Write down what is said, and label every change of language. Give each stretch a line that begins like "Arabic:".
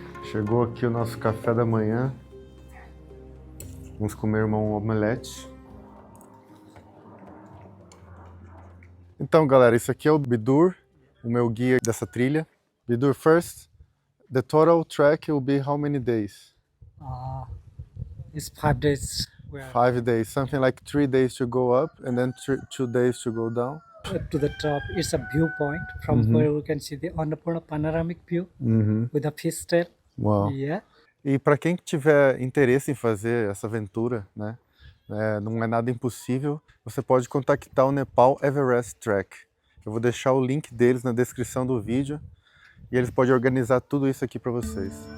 Portuguese: Chegou aqui o nosso café da manhã. Vamos comer um omelete. Então, galera, isso aqui é o Bidur, o meu guia dessa trilha.
English: Bidur, first, the total trek will be how many days? It's 5 days. 5 days, something like 3 days to go up and then 2 days to go down. To the top, it's a viewpoint from where we can see the Annapurna panoramic view with a fish tail. Uau. Yeah.
Portuguese: E para quem tiver interesse em fazer essa aventura, né, não é nada impossível, você pode contactar o Nepal Everest Trek. Eu vou deixar o link deles na descrição do vídeo e eles podem organizar tudo isso aqui para vocês.